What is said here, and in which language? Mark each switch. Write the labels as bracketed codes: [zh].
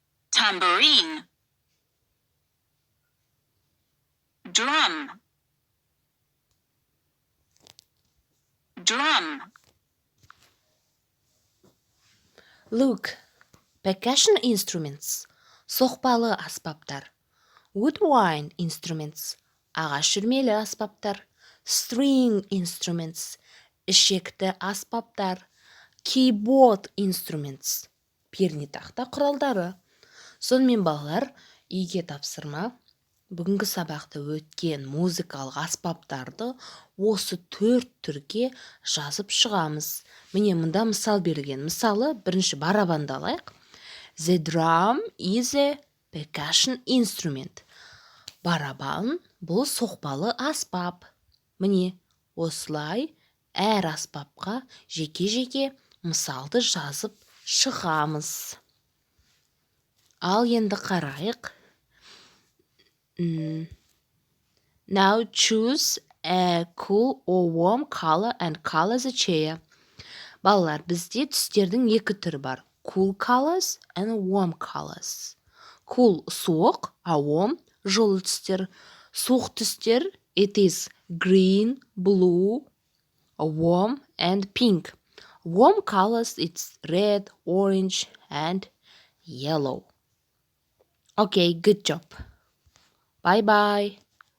[en] tambourine, drum, drum. Look, percussion instruments, [kk] соқпалы аспаптар. [en] Woodwind instruments, [kk] ағаш жүрмелі аспаптар. [en] String instruments, [kk] ішекті аспаптар. [en] Keyboard instruments, [kk] пернетақта құралдары. Сонымен балалар, үйге тапсырма. Бүгінгі сабақта өткен музыкалық аспаптарды осы 4 түрге жазып шығамыз. Міне мұнда мысал берілген. Мысалы, бірінші барабанды алайық. [en] The drum is a percussion instrument. [kk] Барабан бұл соқпалы аспап. Міне, осылай әр аспапқа жеке-жеке мысалды жазып шығамыз. Ал енді қарайық. [en] Now choose a cool or warm color and color the chair. [kk] Балалар, бізде түстердің 2 түрі бар. [en] Cool colors and warm colors. [kk] Cool суық, а warm жылы түстер. Суық түстер [en] it is green, blue, warm and pink. Warm colors it's red, orange and yellow. Okay, good job. Bye bye.